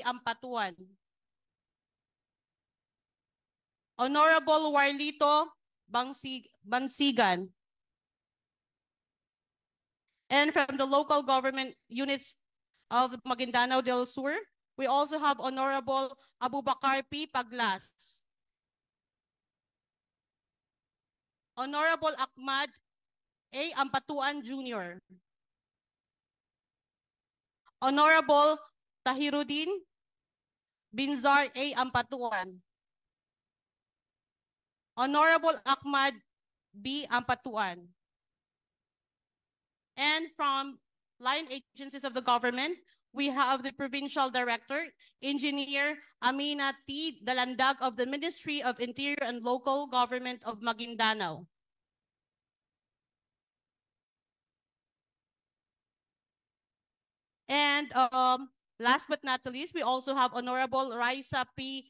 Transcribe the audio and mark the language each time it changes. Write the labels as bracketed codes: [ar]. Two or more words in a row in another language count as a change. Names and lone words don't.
[en] Ampatuan, Honorable Warlito Bansigan, and from the local government units of Maguindanao del Sur, we also have Honorable Abubakar P. Paglas, Honorable Ahmad A. Ampatuan Jr., Honorable Tahiruddin Binzar A. Ampatuan, Honorable Ahmad B. Ampatuan. And from line agencies of the government, we have the Provincial Director, Engineer Amina T. Dalandag of the Ministry of Interior and Local Government of Maguindanao. And last but not the least, we also have Honorable Raisa P.